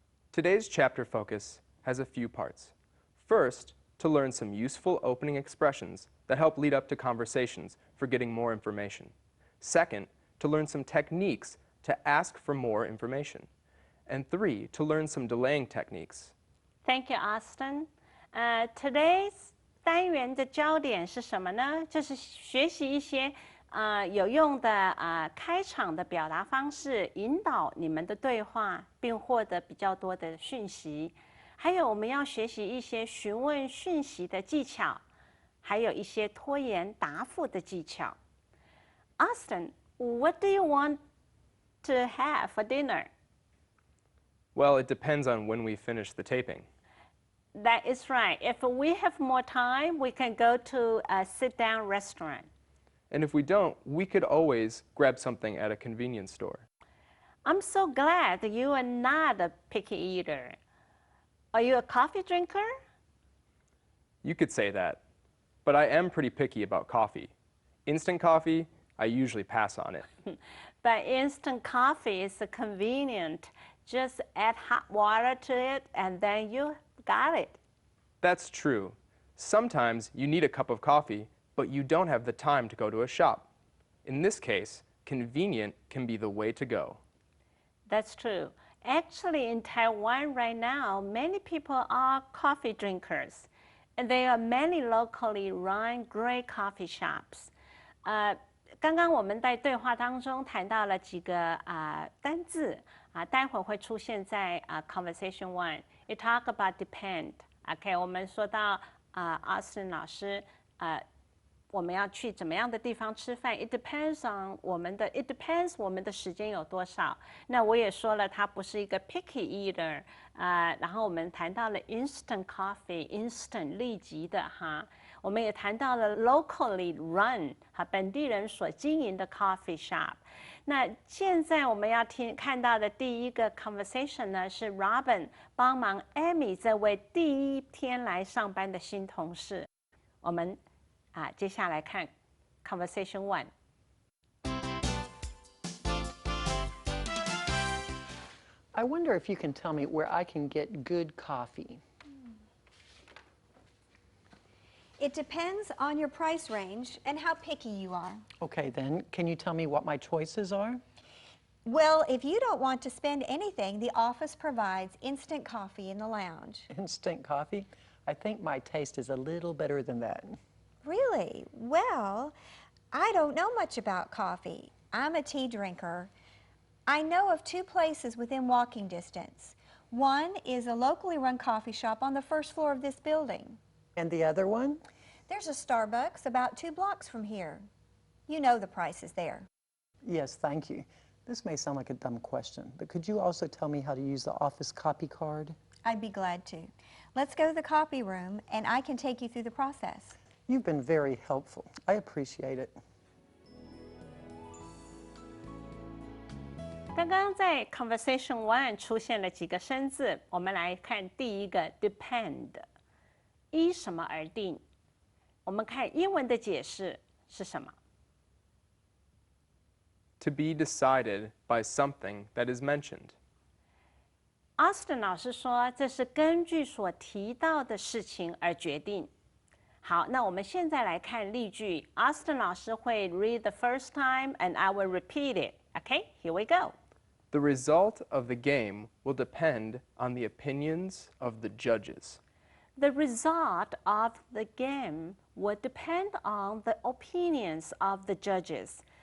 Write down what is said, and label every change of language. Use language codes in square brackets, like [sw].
[en] Today's chapter focus has a few parts. First, to learn some useful opening expressions that help lead up to conversations for getting more information. Second, to learn some techniques to ask for more information. And 3, to learn some delaying techniques. Thank you, Austin. Today's [zh] 单元的焦点是什么呢？就是学习一些有用的开场的表达方式，引导你们的对话，并获得比较多的讯息。还有我们要学习一些询问讯息的技巧，还有一些拖延答复的技巧。 [en] Austin, what do you want to have for dinner? Well, it depends on when we finish the taping. That is right. If we have more time, we can go to a sit-down restaurant. And if we don't, we could always grab something at a convenience store. I'm so glad that you are not a picky eater. Are you a coffee drinker? You could say that, but I am pretty picky about coffee. Instant coffee, I usually pass on it. But instant coffee is convenient. Just add hot water to it and then you got it. That's true. Sometimes you need a cup of coffee, but you don't have the time to go to a shop. In this case, convenient can be the way to go. That's true. Actually, in Taiwan right now, many people are coffee drinkers. And there are many locally run great coffee shops. [zh] 刚刚我们在对话当中谈到了几个单字待会会出现在 [en] conversation one. You talk about depend. OK， [zh] 我们说到Austin 老师我们要去怎么样的地方吃饭 ？ [en] It depends on ，It depends [zh] 我们的时间有多少。那我也说了，他不是一个 [en] picky eater [zh] 然后我们谈到了 [en] instant coffee， [zh] instant 立即的哈。我们也谈到了 [en] locally run [zh] 本地人所经营的 [en] coffee shop。 [zh] 那现在我们要看到的第一个 conversation 呢，是 Robin 帮忙 Amy 这位第一天来上班的新同事。我们接下来看 [en] conversation one. I wonder if you can tell me where I can get good coffee. It depends on your price range and how picky you are. Okay, then, can you tell me what my choices are? Well, if you don't want to spend anything, the office provides instant coffee in the lounge. Instant coffee? I think my taste is a little better than that. Really? Well, I don't know much about coffee. I'm a tea drinker. I know of 2 places within walking distance. One is a locally run coffee shop on the first floor of this building. And the other one? There's a Starbucks about 2 blocks from here. You know the prices there. Yes, thank you. This may sound like a dumb question, but could you also tell me how to use the office copy card? I'd be glad to. Let's go to the copy room, and I can take you through the process. You've been very helpful. I appreciate it. [zh] 刚刚在 [en] conversation one [zh] 出现了几个生字，我们来看第一个 depend， 依什么而定？我们看英文的解释是什么 [en] To be decided by something that is mentioned. [zh] Austin 老师说，这是根据所提到的事情而决定。好，那我们现在来看例句。 [en] Austin [zh] 老师会 [en] read the first time and I will repeat it. Okay, here we go. The result of the game will depend on the opinions of the judges. The result of the game will depend on the opinions of the judges.